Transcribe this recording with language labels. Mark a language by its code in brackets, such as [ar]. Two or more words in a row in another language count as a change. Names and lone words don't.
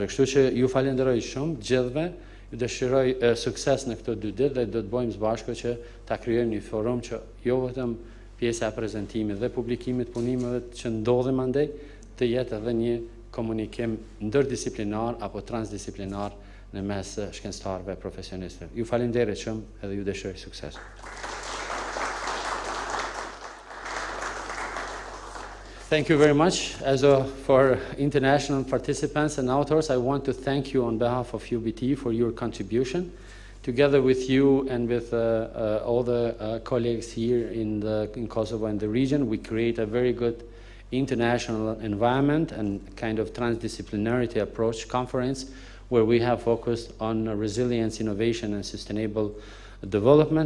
[sq] Kështu që ju falenderoj shumë gjithëve, ju dëshiroj sukses në këto 2 ditë dhe do të bëjmë së bashku që ta krijojmë një forum që jo vetëm pjesa e prezantimit dhe publikimit punimeve që ndodhin andej, të jetë edhe një komunikim ndërdisiplinar apo transdisiplinar në mes shkencëtarëve profesionistëve. Ju falenderoj shumë edhe ju dëshiroj sukses. [en] Thank you very much. For international participants and authors, I want to thank you on behalf of UBT for your contribution. Together with you and with all the colleagues here in Kosovo and the region, we create a very good international environment and kind of transdisciplinarity approach conference where we have focused on resilience, innovation, and sustainable development.